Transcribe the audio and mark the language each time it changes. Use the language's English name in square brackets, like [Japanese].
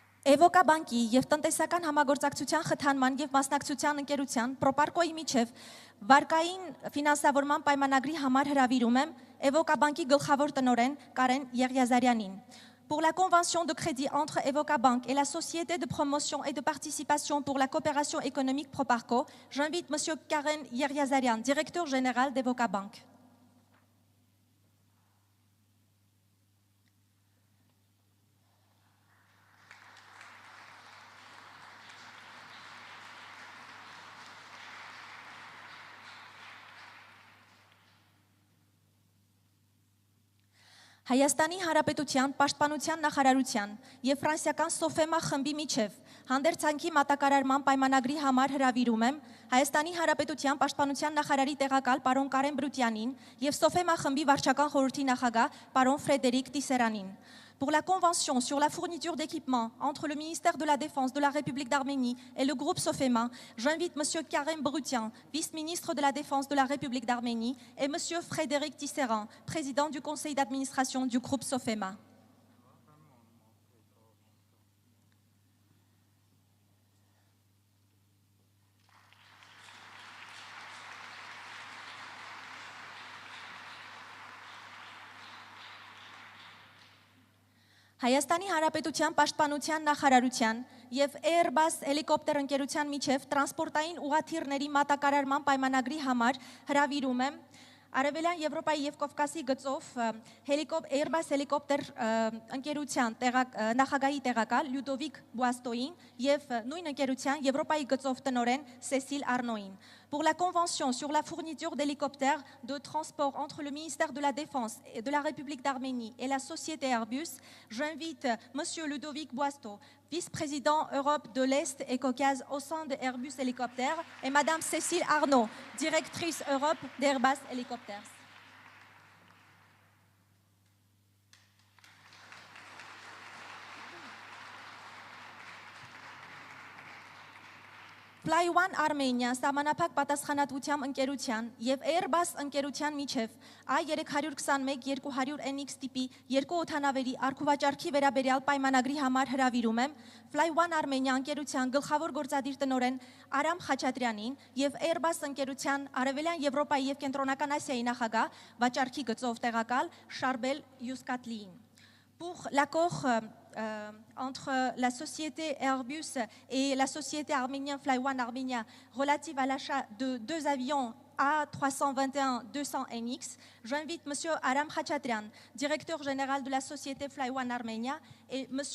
[Armenian] Էվոկա բանկի եւ տնտեսական համագործակցության խթանման եւ մասնակցության ընկերության Պրոպարկոյի միջև վարկային ֆինանսավորման պայմանագրի համար հրավիրում եմ Էվոկա բանկի գլխավոր տնօրեն Կարեն Եղիազարյանին. [French] Pour la convention de crédit entre Evoca Bank et la Société de promotion et de participation pour la coopération économique Proparco, j'invite M. Karen Yrjazarian, directeur général d'Evoca Bank. [Armenian] Հայաստանի Հանրապետության Պաշտպանության նախարարության եւ ֆրանսիական Սոֆեմա խմբի միջև հանդերձանքի մատակարարման պայմանագրի համար հրավիրում եմ Հայաստանի Հանրապետության Պաշտպանության նախարարի տեղակալ պարոն Կարեն Բրուտյանին եւ Սոֆեմա խմբի վարչական խորհրդի նախագահ պարոն Ֆրեդերիկ Տիսերանին. [French] Pour la convention sur la fourniture d'équipements entre le ministère de la Défense de la République d'Arménie et le groupe Sofema, j'invite M. Karen Brutian, vice-ministre de la Défense de la République d'Arménie, et M. Frédéric Tisserand, président du conseil d'administration du groupe Sofema. [Armenian] Հայաստանի Հանրապետության Պաշտպանության նախարարության եւ Airbus հելիկոպտեր ընկերության միջև տրանսպորտային ուղաթիռների մատակարարման պայմանագրի համար հրավիրում եմ Արևելյան Եվրոպայի եւ Կովկասի գծով Airbus հելիկոպտեր ընկերության նախագահի տեղակալ Լյուդովիկ Բուաստոին եւ նույն ընկերության Եվրոպայի գծով տնօրեն Սեսիլ Արնոին. [French] Pour la convention sur la fourniture d'hélicoptères de transport entre le ministère de la Défense et de la République d'Arménie et la société Airbus, j'invite M. Ludovic Boisteau, vice-président Europe de l'Est et Caucase au sein de Airbus Hélicoptères, et Mme Cécile Arnaud, directrice Europe d'Airbus Hélicoptères. [Armenian] Fly One Armenia սահմանափակ պատասխանատվությամբ ընկերության եւ Airbus ընկերության միջև A321-200 NX տիպի երկու օդանավերի առքուվաճառքի վերաբերյալ պայմանագրի համար հրավիրում եմ Fly One Armenia ընկերության գլխավոր գործադիր տնօրեն Արամ Խաչատրյանին եւ Airbus ընկերության Արևելյան Եվրոպայի եւ Կենտրոնական Ասիայի նախագահ վաճառքի գծով տեղակալ Շարբել Յուսկատլիին. [French] Pour l'accord entre la société Airbus et la société arménienne Fly One Armenia relative à l'achat de 2 avions A321-200NX, j'invite M. Aram Khachatrian, directeur général de la société Fly One Armenia, et M.